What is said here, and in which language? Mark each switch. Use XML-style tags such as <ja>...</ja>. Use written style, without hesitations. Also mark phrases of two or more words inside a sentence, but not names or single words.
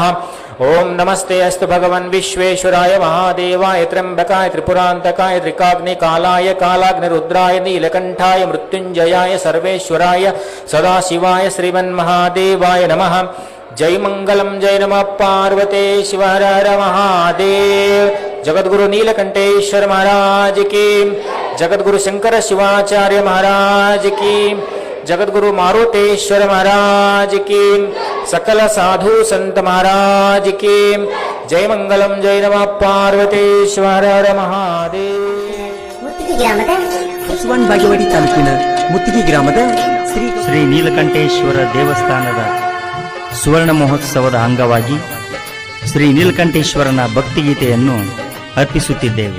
<sa>ॐ नमस्ते अस्तु भगवन् विश्वेश्वराय महादेवाय त्र्यम्बकाय त्रिपुरान्तकाय त्रिकाग्निकालाय कालाग्निरुद्राय नीलकण्ठाय मृत्युञ्जयाय सर्वेश्वराय सदाशिवाय श्रीमन्महादेवाय नमः। जय मंगलम जय नमः पार्वते शिव हर हर महादेव।</sa> <hi>जगद्गुरु नीलकंठेश्वर महाराज की, जगद्गुरु शंकर शिवाचार्य महाराज की, जगद्गुरु मारुतेश्वर महाराज की, सकल साधु संत महाराज की जय।</hi> <sa>मंगलम जय नमः पार्वते शिव हर हर महादेव।</sa> <kn>ಬಸವನ ಬಾಗೇವಾಡಿ ತಾಲೂಕಿನ ಮುತ್ತಿಗೆ ಗ್ರಾಮದ ಶ್ರೀ ನೀಲಕಂಠೇಶ್ವರ ದೇವಸ್ಥಾನದ ಸುವರ್ಣ ಮಹೋತ್ಸವದ ಅಂಗವಾಗಿ ಶ್ರೀ ನೀಲಕಂಠೇಶ್ವರನ ಭಕ್ತಿಗೀತೆಯನ್ನು ಅರ್ಪಿಸುತ್ತಿದ್ದೇವೆ.</kn>